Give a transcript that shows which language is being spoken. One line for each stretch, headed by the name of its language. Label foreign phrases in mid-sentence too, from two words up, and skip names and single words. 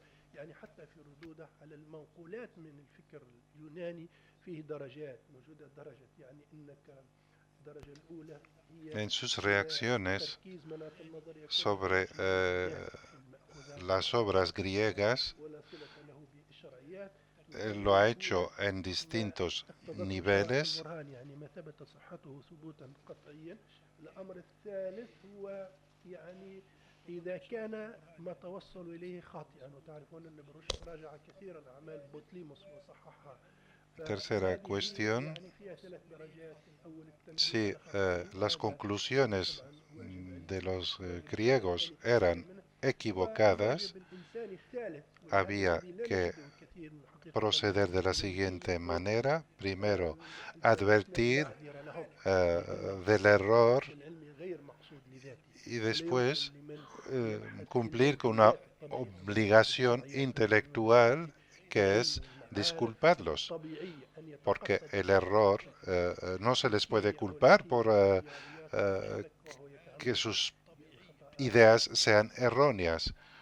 Arabic: يعني حتى في ردوده على المنقولات من الفكر اليوناني فيه درجات موجودة درجة يعني إنك الدرجة الأولى هي
Spanish: En sus reacciones
Arabic: تركيز مناط النظر يكون
Spanish: sobre
Arabic: المأخوذات
Spanish: las obras griegas,
Arabic: ولا صلة له بالشرعيات
Spanish: lo ha hecho en distintos
Arabic: اقتضت
Spanish: niveles.
Arabic: البرهان يعني ما ثبت صحته ثبوتا قطعيا. الأمر الثالث هو يعني إذا كان ما توصلوا إليه خاطئا، وتعرفون أن بروش راجع كثيرا أعمال بوتليموس وصححها.
Spanish: Tercera cuestión,
Arabic: يعني فيها 3 درجات. الأول
Spanish: si las conclusiones de los griegos eran equivocadas, había que proceder de la siguiente manera. Primero, advertir del error y después cumplir con una obligación intelectual que es disculparlos, porque el error no se les puede culpar por que sus ideas sean erróneas.